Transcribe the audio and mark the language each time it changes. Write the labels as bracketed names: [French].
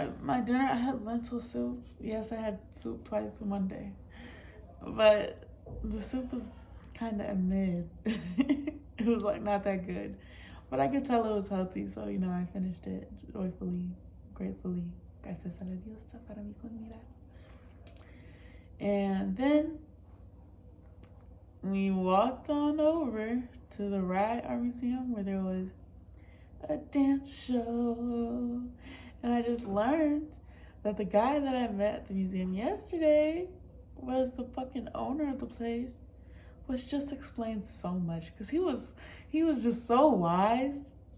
[English] My dinner, I had lentil soup. Yes, I had soup twice in one day. But the soup was kind of a mid. It was like not that good. But I could tell it was healthy, so you know, I finished it joyfully, gratefully. [Spanish] Gracias a la diosa para mi comida. [English] And then we walked on over to the Rye Art Museum where there was a dance show. And I just learned that the guy that I met at the museum yesterday was the fucking owner of the place, which just explains so much, because he was just so wise.